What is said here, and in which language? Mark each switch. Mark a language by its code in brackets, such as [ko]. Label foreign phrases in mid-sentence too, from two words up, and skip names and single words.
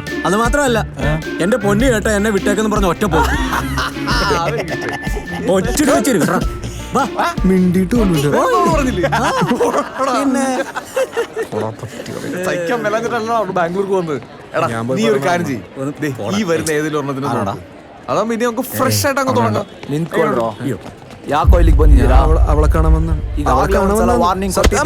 [ml] അത് മാത്രമല്ല എന്റെ പൊന്നു കേട്ടോ എന്നെ വിട്ടേക്കെന്ന് പറഞ്ഞ ഒറ്റ പോക്ക് ഒറ്റ വെച്ചിരുന്നു. മിണ്ടിട്ട് സഹിക്കാൻ മേലാഞ്ഞിട്ടല്ലോ ബാംഗ്ലൂർക്ക് പോകുന്നത്. എടാ നീ ഒരു കാര്യം ചെയ്യ്, ഈ വരുന്ന ഏതെങ്കിലും ഒരെണ്ണത്തിന് അതാകുമ്പോ ഇനി നമുക്ക് ഫ്രഷ് ആയിട്ട് അങ്ങ് തുടങ്ങാം. [kn] ಯಾಕೋ ಇಲ್ಲಿಗೆ ಬಂದಿದ್ದೀರಾ? [ml] അവളെ കാണാമെന്ന് [kn] ವಾರ್ನಿಂಗ್ ಕೊಟ್ಟಿದ್ದೆ.